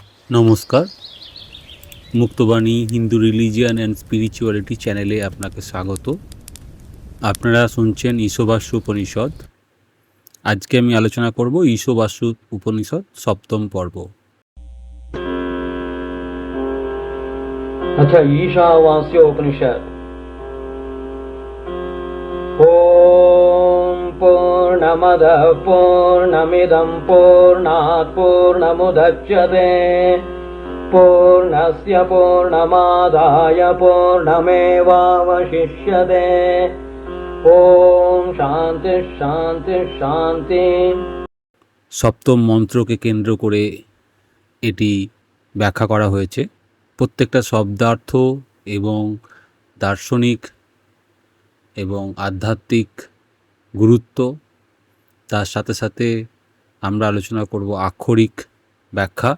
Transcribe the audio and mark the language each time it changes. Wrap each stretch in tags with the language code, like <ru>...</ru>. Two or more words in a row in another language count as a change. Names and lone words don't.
<bn>নমস্কার, মুক্তবাণী হিন্দু রিলিজিয়ান অ্যান্ড স্পিরিচুয়ালিটি চ্যানেলে আপনাকে স্বাগত। আপনারা শুনছেন ঈশবাস্য উপনিষদ। আজকে আমি আলোচনা করব ঈশবাস্য উপনিষদ সপ্তম পর্ব।</bn> <sa>अथ ईशावास्योपनिषत्। ॐ पूर्णमदः पूर्णमिदं पूर्णात् पूर्णमुदच्यते पूर्णस्य पूर्णमादाय पूर्णमेवावशिष्यते। ॐ शान्ति शान्ति शान्ति।</sa> <bn>সপ্তম মন্ত্রকে কেন্দ্র করে এটি ব্যাখ্যা করা হয়েছে। প্রত্যেকটা শব্দার্থ এবং দার্শনিক এবং আধ্যাত্মিক গুরুত্ব, তার সাথে সাথে আমরা আলোচনা করব আক্ষরিক ব্যাখ্যা।</bn>